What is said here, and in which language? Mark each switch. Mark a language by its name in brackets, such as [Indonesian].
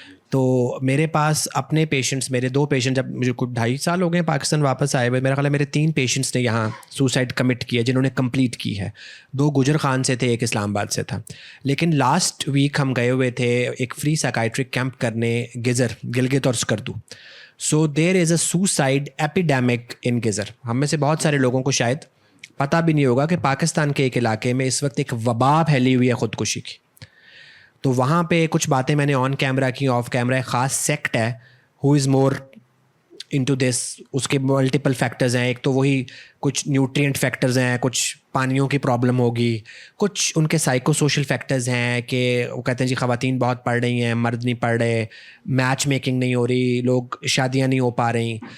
[Urdu] تو میرے پاس اپنے پیشنٹس، میرے 2 پیشنٹ، جب مجھے کچھ 2.5 سال ہو گئے پاکستان واپس آئے ہوئے، میرا خیال ہے میرے 3 پیشنٹس نے یہاں سوسائڈ کمٹ کیا جنہوں نے کمپلیٹ کی ہے. 2 گجر خان سے تھے، ایک اسلام آباد سے تھا. لیکن لاسٹ ویک ہم گئے ہوئے تھے ایک فری سائیکائٹرک کیمپ کرنے گزر، گلگت اور اسکردو. [English] So there is a suicide epidemic in Ghizer. [Urdu] ہم میں سے بہت سارے لوگوں کو شاید پتہ بھی نہیں ہوگا کہ پاکستان کے ایک علاقے میں اس وقت ایک وبا پھیلی ہوئی ہے خودکشی کی. تو وہاں پہ کچھ باتیں میں نے آن کیمرہ کی، آف کیمرہ. ایک خاص سیکٹ ہے [English] Who is more into this. [Urdu] اس کے ملٹیپل فیکٹرز ہیں. ایک تو وہی کچھ نیوٹرینٹ فیکٹرز ہیں، کچھ پانیوں کی پرابلم ہوگی، کچھ ان کے سائیکو سوشل فیکٹرز ہیں کہ وہ کہتے ہیں جی خواتین بہت پڑھ رہی ہیں، مرد نہیں پڑھ رہے، میچ میکنگ نہیں ہو رہی، لوگ شادیاں نہیں ہو پا رہی.